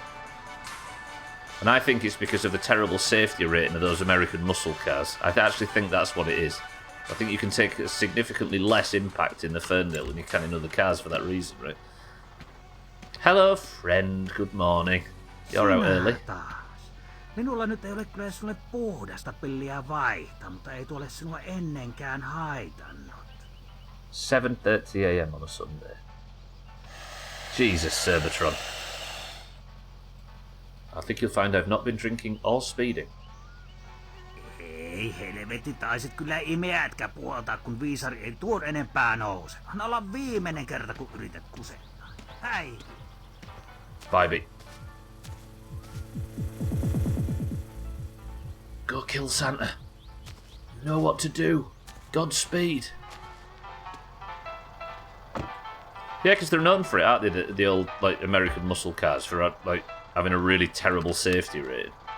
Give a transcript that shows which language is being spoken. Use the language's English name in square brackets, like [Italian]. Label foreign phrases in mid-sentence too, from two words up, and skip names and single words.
[English] And I think it's because of the terrible safety rating of those American muscle cars. I actually think that's what it is. I think you can take a significantly less impact in the Ferndale than you can in other cars for that reason, right? Hello, friend. Good morning. You're out early. [Finnish] Minulla nyt ei ole kyllä sulle puhdasta pilliä vaihtaa, mutta ei tuolle sinua ennenkään haitannut. [English] 7:30 a.m. on a Sunday. Jesus, Cerbatron. I think you'll find I've not been drinking or speeding. [Finnish] Ei helvetti, taisit kyllä imeätkä puoltaa, kun viisari ei tuon enempää nouse. Anna olla viimeinen kerta, kun yrität kusettaa. Hei! [English] Bye. Go kill Santa. You know what to do. Godspeed. Yeah, because they're known for it, aren't they? The old like American muscle cars for like having a really terrible safety rating.